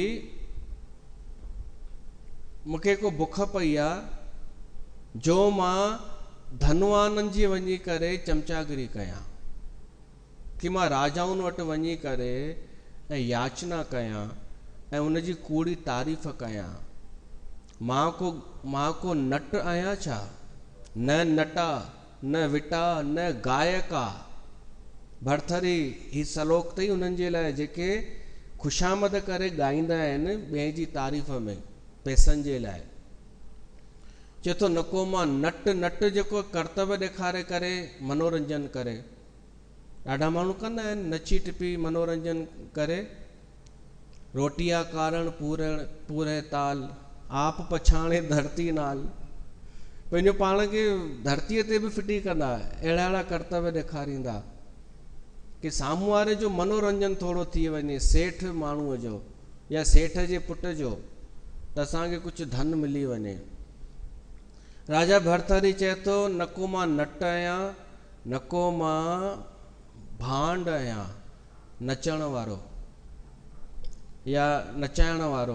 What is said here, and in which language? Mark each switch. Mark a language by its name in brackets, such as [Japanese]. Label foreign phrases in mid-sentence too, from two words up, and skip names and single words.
[Sindhi] मूंखे को बुख पई आहे जो मां धनवाननि जी वञी करे चमचागिरी कयां, कि मां राजाउनि वटि वञी करे ऐं याचना कयां ऐं उनजी कूड़ी तारीफ़ कयां। मां को नट आहियां छा? [Sanskrit] न नटा, न विटा, न गायका। [Sindhi] भरथरी ही श्लोक अथई उन्हनि जे लाइ जेके ख़ुशामद करे ॻाईंदा आहिनि ॿिए जी तारीफ़ में पैसनि जे लाइ। चए थो नको मां नट नट जेको कर्तव्य ॾेखारे करे मनोरंजन करे। ॾाढा माण्हू कंदा आहिनि नची टिपी मनोरंजन करे। [Punjabi] रोटिया कारण पूरे ताल आप पछाणे धरती नाल। [Sindhi] पंहिंजो पाण खे धरतीअ ते बि फिटी कंदा, अहिड़ा अहिड़ा कर्तव्य ॾेखारींदा कि साम्हूं वारे जो मनोरंजन थोरो थी वञे, सेठ माण्हूअ जो या सेठ जे पुट जो, त असांखे कुझु धन मिली वञे। राजा भरथरी चए थो नको मां नट आहियां, नको मां भांड आहियां, नचण वारो या नचाइण वारो।